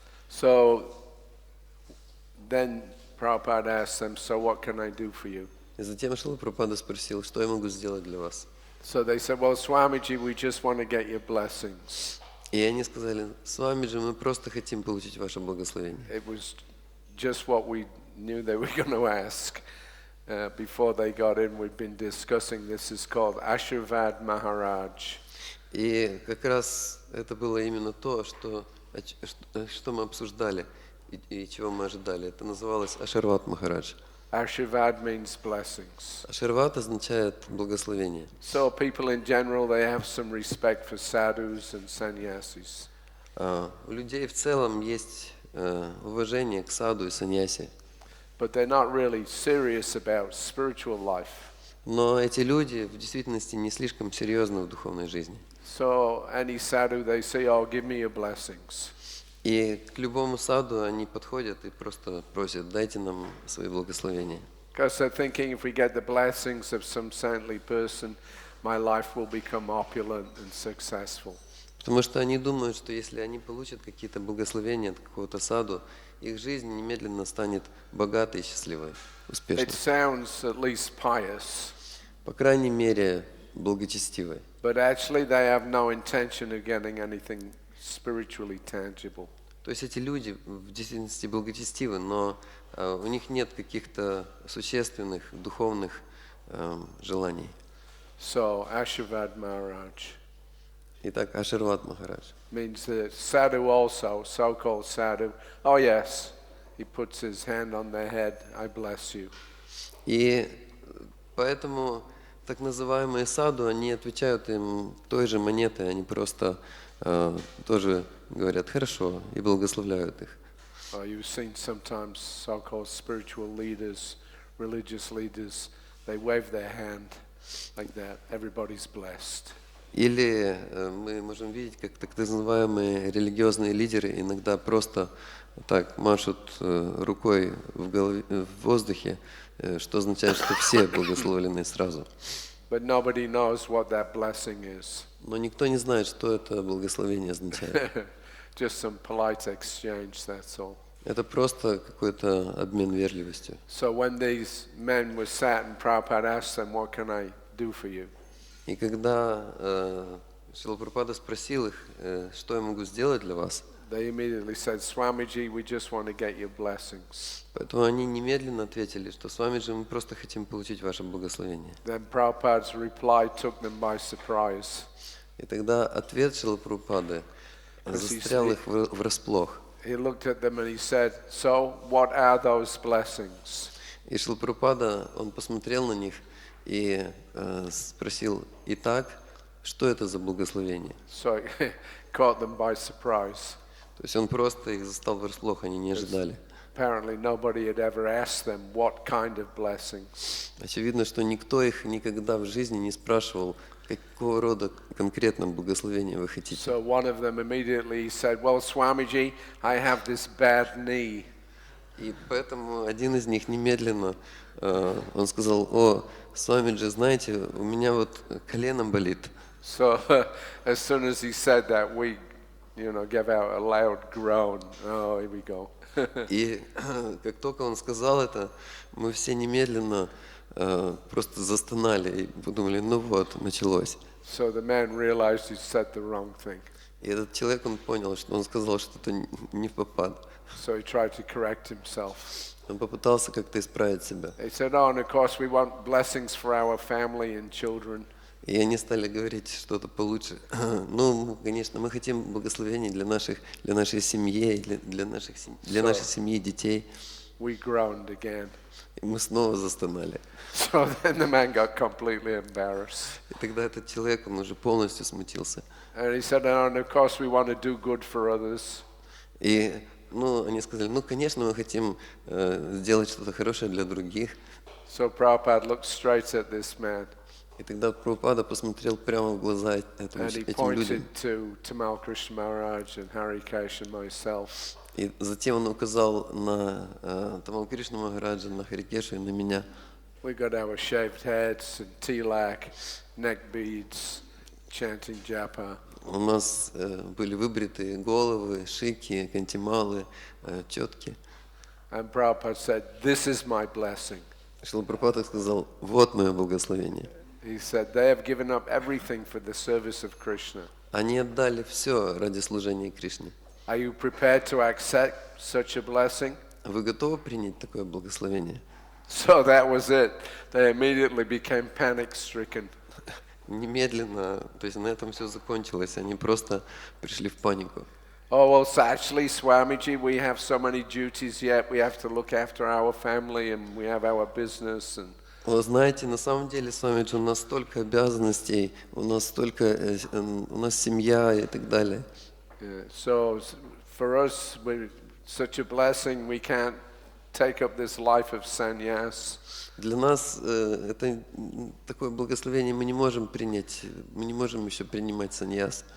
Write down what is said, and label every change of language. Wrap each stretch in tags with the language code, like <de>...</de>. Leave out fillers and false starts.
<en>So then Prabhupada asked them, so what can I do for you?</en> <ru>И затем Шрила Прабхупада спросил, что я могу сделать для вас.</ru> <en>So they said, well, Swamiji, we just want to get your blessings.</en> <ru>И они сказали, с вами же мы просто хотим получить ваше благословение.</ru> <en>It was just what we knew they were going to ask. Before they got in, we'd been discussing, this is called Ashirvad Maharaj.</en> <ru>И как раз это было именно то, что мы обсуждали и чего мы ожидали. Это называлось Аширвад Махарадж.</ru> <en>Ashirvad means blessings.</en> <ru>Аширвад означает благословение.</ru> <en>So people in general, they have some respect for sadhus and sannyasis.</en> <ru>У людей в целом есть уважение к саду и саньяси.</ru> <en>But they're not really serious about spiritual life.</en> <ru>Но эти люди в действительности не слишком серьезны в духовной жизни.</ru> <en>So any sadhu, they say, oh, give me your blessings.</en> <ru>И к любому саду они подходят и просто просят, дайте нам свои благословения.</ru> <en>Because they're thinking, if we get the blessings of some saintly person, my life will become opulent and successful.</en> <ru>Потому что они думают, что если они получат какие-то благословения от какого-то саду, их жизнь немедленно станет богатой, счастливой, успешной.</ru> <en>It sounds at least pious.</en> <ru>По крайней мере, благочестивой.</ru> <en>But actually they have no intention of getting anything spiritually tangible.</en> <ru>То есть эти люди в действительности благочестивы, но у них нет каких-то существенных духовных желаний.</ru> <en>So Ashirvad Maharaj</en> <ru>Итак, Аширвад Махарадж.</ru> <en>means that sadhu also, so-called sadhu, oh yes, he puts his hand on their head, I bless you.</en> <ru>И поэтому так называемые саду, они отвечают им той же монетой, они просто тоже говорят «хорошо» и благословляют их.</ru> <en>You've seen sometimes so-called spiritual leaders, religious leaders, they wave their hand like that, everybody's blessed.</en> <ru>Или мы можем видеть, как так называемые религиозные лидеры иногда просто так машут рукой в воздухе, что означает, что все благословлены сразу.</ru> <en>But nobody knows what that blessing is.</en> <ru>Но никто не знает, что это благословение означает.</ru> <en>Just some polite exchange, that's all.</en> <ru>Это просто какой-то обмен вежливостью.</ru> <en>So when these men were sat and Prabhupada asked them, what can I do for you?</en> <ru>И когда Шрила Прабхупада спросил их, что я могу сделать для вас,</ru> <en>They immediately said, Swamiji, we just want to get your blessings.</en> <ru>поэтому они немедленно ответили, что с вами же мы просто хотим получить ваше благословение.</ru> <en>Then Prabhupada's reply took them by surprise.</en> <ru>И тогда ответ Шрилы Прабхупады застрял их врасплох.</ru> <en>He looked at them and he said, so what are those blessings?</en> <ru>И Шрила Прабхупада, он посмотрел на них и спросил, итак, что это за благословение?</ru> <en>So he caught them by surprise.</en> <ru>То есть он просто их застал врасплох, они не ожидали.</ru> <en>Apparently nobody had ever asked them what kind of blessings.</en> <ru>Очевидно, что никто их никогда в жизни не спрашивал, какого рода конкретно благословение вы хотите.</ru> <en>So one of them immediately said, well, Swamiji, I have this bad knee.</en> <ru>И поэтому один из них немедленно, он сказал, о, Свамиджи, знаете, у меня вот колено болит.</ru> <en>So as soon as he said that, we, gave out a loud groan. Oh, here we go.</en> <ru>И как только он сказал это, мы все немедленно просто застонали и подумали, ну вот, началось.</ru> <en>So the man realized he said the wrong thing.</en> <ru>И этот человек, он понял, что он сказал что-то не в попад.</ru> <en>So he tried to correct himself.</en> <ru>Он попытался как-то исправить себя.</ru> <en>He said, oh, and of course we want blessings for our family and children.</en> <ru>И они стали говорить что-то получше. Ну, конечно, мы хотим благословений для нашей семьи, для нашей семьи и детей.</ru> <en>We groaned again.</en> <ru>И мы снова застонали.</ru> <en>So then the man got completely embarrassed.</en> <ru>И тогда этот человек, он уже полностью смутился.</ru> <en>And he said, oh, and of course we want to do good for others.</en> <ru>И они сказали, конечно, мы хотим сделать что-то хорошее для других.</ru> <en>So Prabhupada looked straight at this man.</en> <ru>И тогда Прабхупада посмотрел прямо в глаза этим</ru> <en>And he</en> <ru>людям.</ru> <en>pointed to Tamal Krishna Maharaj and Hari and myself.</en> <ru>И затем он указал на Тамал Кришну Махараджа, на Харикешу и на меня.</ru> <en>We got our shaved heads and tilak, neck beads, chanting japa.</en> <ru>У нас были выбритые головы, шики, кантималы, четки.</ru> <en>And Prabhupada said, this is my blessing.</en> <ru>Шрила Прабхупада сказал, вот мое благословение.</ru> <en>He said, they have given up everything for the service of Krishna.</en> <ru>Они отдали все ради служения Кришне.</ru> <en>Are you prepared to accept such a blessing?</en> <ru>Вы готовы принять такое благословение?</ru> <en>So that was it. They immediately became panic-stricken.</en> <ru>Немедленно, то есть на этом все закончилось, они просто пришли в панику.</ru> <en>Oh, well, so actually, Swamiji, we have so many duties yet. We have to look after our family and we have our business. And</en> <ru>Вы знаете, на самом деле, Свамиджи, у нас столько обязанностей, у нас семья и так далее.</ru> <en>So for us, such a blessing, we can't take up this life of sannyas.</en> <ru>Для нас это такое благословение мы не можем принять, мы не можем еще принимать саньяс.</ru>